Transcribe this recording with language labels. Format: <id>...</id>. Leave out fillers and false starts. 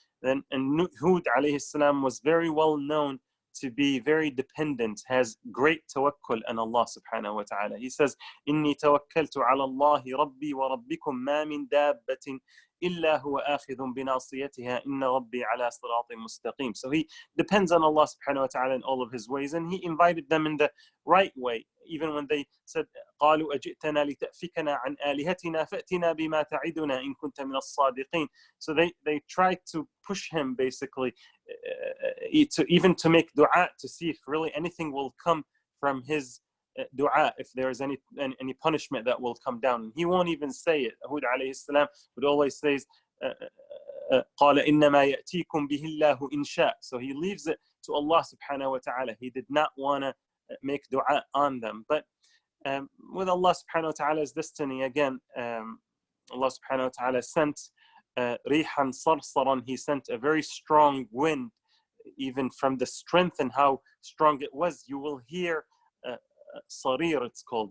<en>And Hud alayhi salam was very well known to be very dependent, has great tawakkul on Allah subhanahu wa ta'ala. He says,</en> <ar>إِنِّي تَوَكَّلْتُ عَلَى اللَّهِ رَبِّي وَرَبِّكُمْ مَا مِن دَابَّةٍ إِلَّا هُوَ آخِذٌ بِنَاصِيَتِهَا إِنَّ رَبِّي عَلَى صِرَاطٍ مُسْتَقِيمٍ.</ar> <en>So he depends on Allah subhanahu wa ta'ala in all of his ways, and he invited them in the right way. Even when they said,</en> <ar>قَالُوا أَجِئْتَنَا لِتَأْفِكَنَا عَنْ آلِهَتِنَا فَأْتِنَا بِمَا تَعِدُنَا إِن كُنْتَ مِنَ الصَّادِقِينَ.</ar> <en>So they tried to push him basically to make dua, to see if really anything will come from his dua, if there is any punishment that will come down. He won't even say it. Hud alayhi salam would always say,</en> <ar>قَالَ إِنَّمَا يَأْتِيكُمْ بِهِ اللَّهُ إِنْ شَاءَ.</ar> <en>So he leaves it to Allah subhanahu wa ta'ala. He did not want to make dua on them. But with Allah subhanahu wa ta'ala's destiny, again, Allah subhanahu wa ta'ala sent</en> <ar>rihan sarsaran.</ar> <en>He sent a very strong wind. Even from the strength and how strong it was, you will hear sarir, it's called.</en>